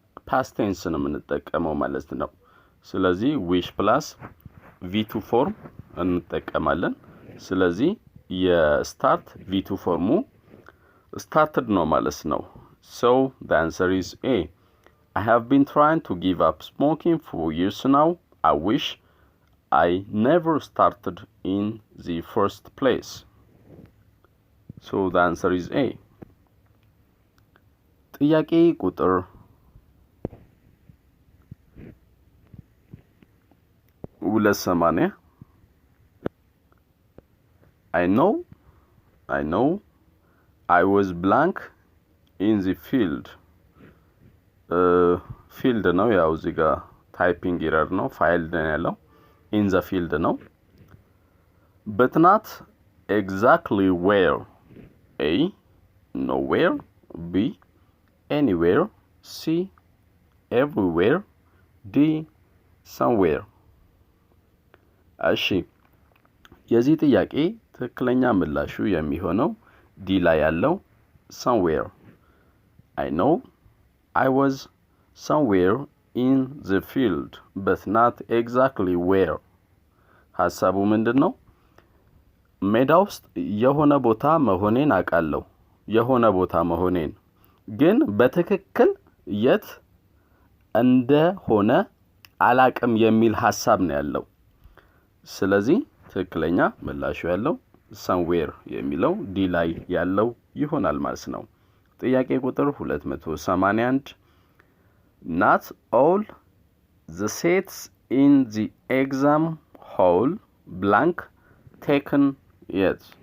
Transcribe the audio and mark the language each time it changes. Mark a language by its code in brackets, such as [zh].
[am] ፓስት ቴንስ ነው የምንጠቀመው ማለት ነው። ስለዚህ wish plus v2 ፎርም እንጠቀማለን። ስለዚህ የስታርት v2 ፎርሙ started ነው ማለት ነው። [en] So the answer is A. I have been trying to give up smoking for years now. I wish I never started in the first place. So the answer is A. ጥያቄ ቁጥር 280 I know I was blank in the field. [am] field ነው ያው እዚህ ጋር ታይፒንግ ኤረር ነው ፋይልድ ነው ያለው [en] in the field [am] ነው [en] but not exactly where. A nowhere, B anywhere, C everywhere, D somewhere. [am] እሺ የዚህ ጥያቄ ትክክለኛ ምላሹ የሚሆነው ዲ ላይ ያለው somewhere. [en] I know I was somewhere in the field but not exactly where. [am] ሐሳቡ ምንድነው? ሜዳ ውስጥ የሆነ ቦታ መሆኔን አውቃለሁ የሆነ ቦታ መሆኔን ግን በትክክል የት እንደሆነ አላቅም የሚል ሐሳብ ነው ያለው። ስለዚህ ትክክለኛ ምላሹ ያለው somewhere የሚለው ዲ ላይ ያለው ይሆናል ማለት ነው። ጥያቄ ቁጥር 281 [en] Not all the seats in the exam hall blank taken yet.